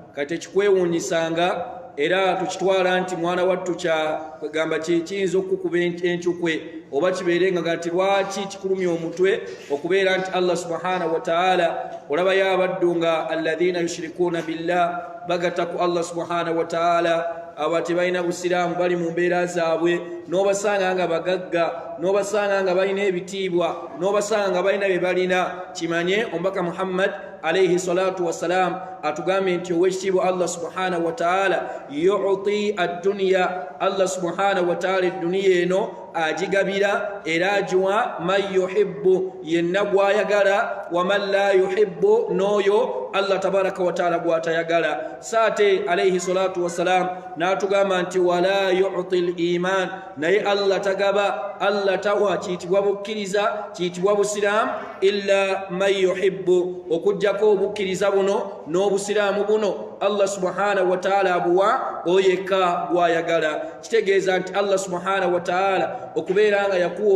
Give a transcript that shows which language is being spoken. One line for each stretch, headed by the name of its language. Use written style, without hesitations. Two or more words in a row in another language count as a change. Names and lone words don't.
Ganda: Kati ekikwewuunyisanga era tukitwala nti mwana wattu kyagamba kiyinza okukuba enkyukwe oba kibeerenga gati lwaki kikulumya omutwe okubeera nti
Arabic: الله سبحانه وتعالى
Ganda: olaba y'abaddu nga
Arabic: الذين يشركون بالله
Ganda: bagata ku
Arabic: الله سبحانه وتعالى
Ganda: abati balina busiraamu bali mu mbeera zaabwe n'obasanga nga bagagga n'obasanga nga balina ebitiibwa n'obasanga nga balina bye balina kimanye omubaka Muhammad alayhi
Arabic: الصلاة والسلام
Ganda: atugambye nti owekitiibwa
Arabic: الله سبحانه وتعالى يؤتي الدنيا الله سبحانه وتعالى
Ganda: edduniya eno ajigabira era agiwa
Arabic: من يحب
Ganda: yenna gwayagala
Arabic: ومن لا يحب
Ganda: n'oyo
Arabic: الله تبارك وتعالى
Ganda: gwatayagala saate
Arabic: عليه الصلاة والسلام
Ganda: n'atugamba nti
Arabic: ولا يؤتي الإيمان
Ganda: naye Allah tagaba Allah tawa kiyitibwa bukkiriza kiyitibwa busiraamu
Arabic: إلا من يحب
Ganda: okujjako obukkiriza buno n'obusiraamu buno
Arabic: الله سبحانه وتعالى
Ganda: abuwa oyeka gwayagala kitegeeza nti
Arabic: الله سبحانه وتعالى
Ganda: okubeera nga yakuwa